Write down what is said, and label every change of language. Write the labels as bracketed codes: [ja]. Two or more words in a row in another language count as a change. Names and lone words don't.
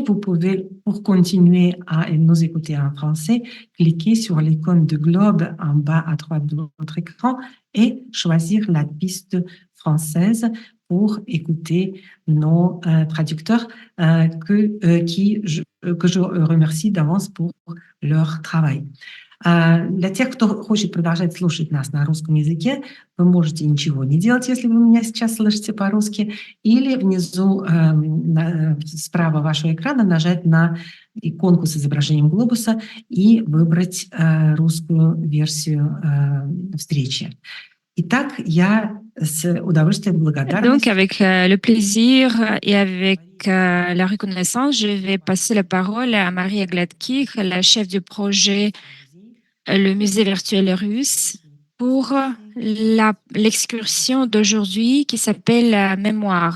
[fr] Vous pouvez, pour continuer à nous écouter en français, cliquer sur l'icône de globe en bas à droite de votre écran et choisir la piste française pour écouter nos traducteurs que je remercie d'avance pour leur travail. [ru] Для тех, кто хочет продолжать слушать нас на русском языке, вы можете ничего не делать, если вы меня сейчас слышите по-русски, или внизу справа вашего экрана нажать на иконку с изображением глобуса и выбрать русскую версию встречи. Итак, я с удовольствием благодарна. [fr] Donc, avec le plaisir et avec la reconnaissance, je vais passer la parole à Maria Gladkir, la chef du projet le musée virtuel russe, pour l'excursion d'aujourd'hui qui s'appelle Mémoire.